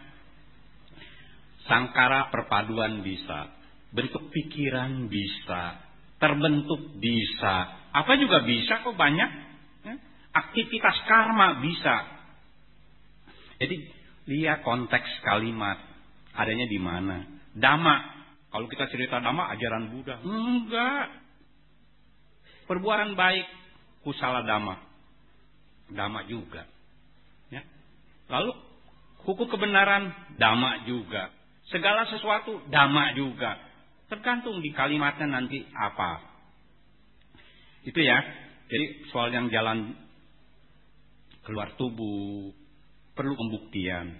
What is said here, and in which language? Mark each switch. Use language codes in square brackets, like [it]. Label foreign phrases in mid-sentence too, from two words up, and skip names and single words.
[id] Sangkara perpaduan bisa, bentuk pikiran bisa, terbentuk bisa, apa juga bisa kok banyak. Ya? Aktivitas karma bisa. Jadi lihat konteks kalimat. Adanya di mana? Dhamma. Kalau kita cerita Dhamma, ajaran Buddha. Enggak. Perbuatan baik, kusala Dhamma. Dhamma juga. Ya. Lalu hukum kebenaran, Dhamma juga. Segala sesuatu, Dhamma juga. Tergantung di kalimatnya nanti apa. Itu ya. Jadi soal yang jalan keluar tubuh perlu pembuktian.